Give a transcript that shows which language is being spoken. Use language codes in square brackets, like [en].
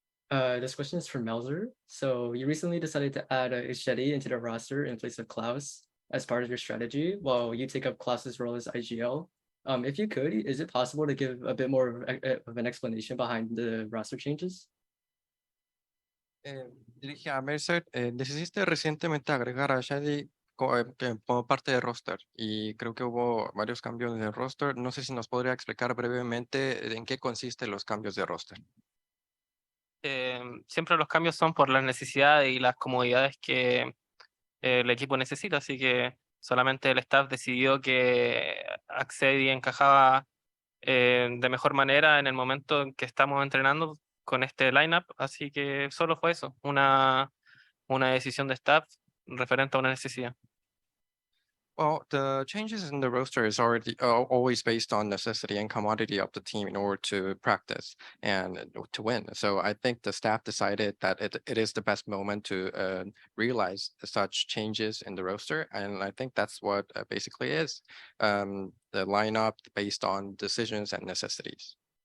[en] This question is from Melzer. So you recently decided to add Ishedi into the roster in place of Klaus as part of your strategy, while you take up Klaus's role as IGL. If you could, is it possible to give a bit more of an explanation behind the roster changes? [es] Dirige a Mercer, decidiste recientemente agregar a Shady como parte del roster y creo que hubo varios cambios en el roster. No sé si nos podría explicar brevemente en qué consisten los cambios de roster. Siempre los cambios son por las necesidades y las comodidades que el equipo necesita, así que solamente el staff decidió que Accedi encajaba de mejor manera en el momento en que estamos entrenando con este lineup, así que solo fue eso, una decisión de staff referente a una necesidad. [en] Well, the changes in the roster is already always based on necessity and commodity of the team in order to practice and to win. So I think the staff decided that it is the best moment to realize such changes in the roster. And I think that's what basically is the lineup based on decisions and necessities.